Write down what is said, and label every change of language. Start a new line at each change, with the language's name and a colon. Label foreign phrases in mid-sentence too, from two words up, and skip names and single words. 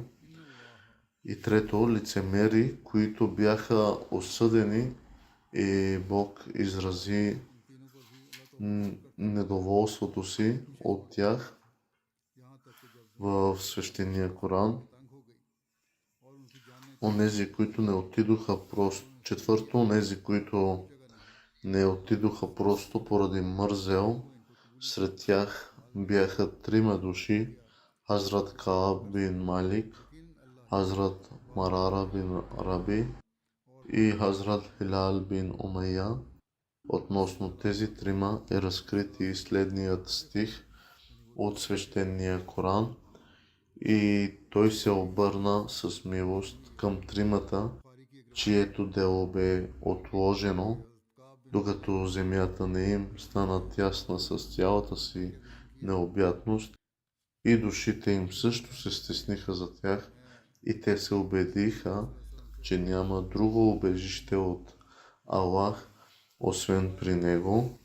Bulgarian: И трето, лицемери, които бяха осъдени и Бог изрази недоволството си от тях в свещения Коран. Онези, които не отидоха просто. Четвърто, онези, които не отидоха просто поради мързел. Сред тях бяха 3 души: Хазрат Кааб бин Малик, Хазрат Марара бин Раби и Хазрат Хилал бин Умайя. Относно тези 3 е разкрит и следният стих от свещения Коран: и той се обърна с милост към 3, чието дело бе отложено, докато земята не им стана тясна с цялата си необятност, и душите им също се стесниха за тях, и те се убедиха, че няма друго убежище от Аллах, освен при Него.